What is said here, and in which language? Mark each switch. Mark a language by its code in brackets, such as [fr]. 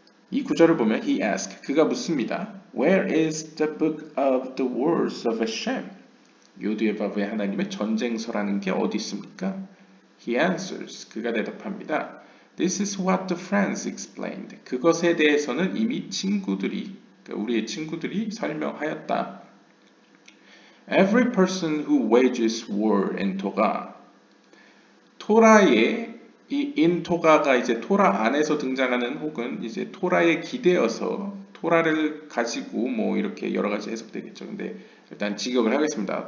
[ko] 이 구절을 보면 [en] he asked, [ko] 그가 묻습니다. [en] Where is the book of the words of Hashem? [ko] 요두의 법에 하나님의 전쟁서라는 게 어디 있습니까? [en] He answers, [ko] 그가 대답합니다. [en] This is what the friends explained. [ko] 그것에 대해서는 이미 우리의 친구들이 설명하였다. [en] Every person who wages war in Torah. [ko] 토라의 이 in 토가가 이제 토라 안에서 등장하는 혹은 이제 토라에 기대어서 토라를 가지고 뭐 이렇게 여러 가지 해석되겠죠. 근데 일단 직역을 하겠습니다.